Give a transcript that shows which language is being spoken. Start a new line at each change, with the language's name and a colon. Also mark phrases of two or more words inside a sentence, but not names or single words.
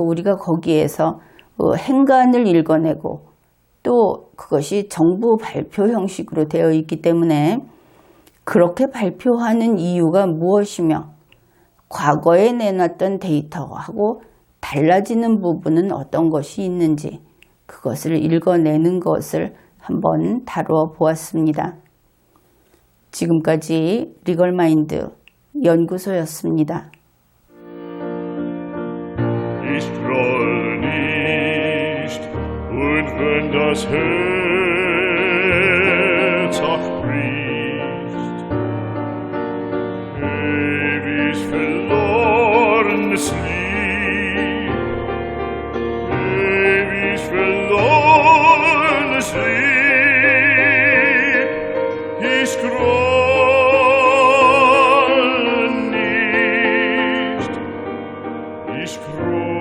Korean: 우리가 거기에서 행간을 읽어내고 또 그것이 정부 발표 형식으로 되어 있기 때문에 그렇게 발표하는 이유가 무엇이며 과거에 내놨던 데이터하고 달라지는 부분은 어떤 것이 있는지 그것을 읽어내는 것을 한번 다루어 보았습니다. 지금까지 리걸마인드 연구소였습니다.
German: Ich scroll nicht, und wenn das Herz auch bricht, ewig verlorenes Lied, ewig verlorenes Lied, ich scroll nicht, ich scroll.